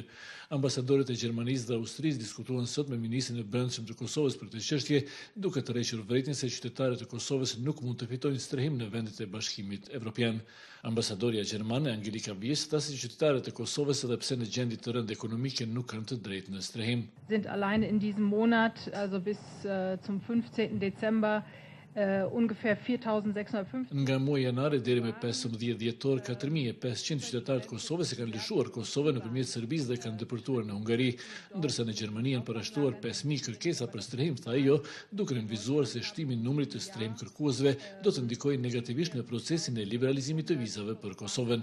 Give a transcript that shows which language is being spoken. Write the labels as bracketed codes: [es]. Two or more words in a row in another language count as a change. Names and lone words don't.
[sq] Ambasadorët e Gjermanisë dhe Austrisë diskutuan sot me ministrin e Brendshëm të Kosovës për këtë çështje, duke tërhequr vërejtjen se qytetarët e Kosovës nuk mund të fitojnë strehim në vendet e Bashkimit Evropian. Ambasadoria gjermane Angelika Bies tha se qytetarët e Kosovës edhe pse në gjendje të rëndë ekonomike nuk kanë të drejtë në strehim. [de] Sind allein in diesem Monat, also bis zum 15. Dezember, ungefähr 4.650. [sq] Nga muaji janar deri me 15 dhjetor, 4.500 qytetarë të Kosovës e kanë lëshuar Kosovën nëpërmjet Serbisë dhe kanë depërtuar në Hungari, ndërsa në Gjermani janë parashtuar 5.000 kërkesa për strehim, tha ajo, duke nënvizuar se shtimi i numrit të strehim kërkuesve do të ndikojë negativisht në procesin e liberalizimit të vizave për Kosovën.